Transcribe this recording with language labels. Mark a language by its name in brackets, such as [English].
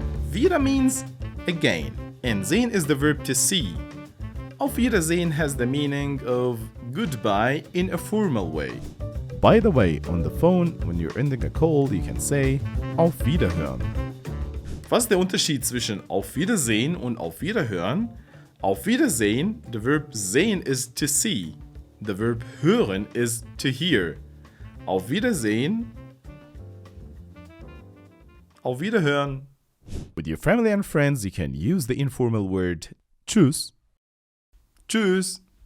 [English] Wieder means again, and sehen is the verb to see. Auf Wiedersehen has the meaning of goodbye in a formal way. By the way, on the phone, when you're ending a call, you can say Auf Wiederhören. [German] Was ist der Unterschied zwischen Auf Wiedersehen und Auf Wiederhören? [English] Auf Wiedersehen, the verb sehen is to see. The verb hören is to hear. Auf Wiedersehen. Auf Wiederhören. With your family and friends, you can use the informal word Tschüss. Tschüss.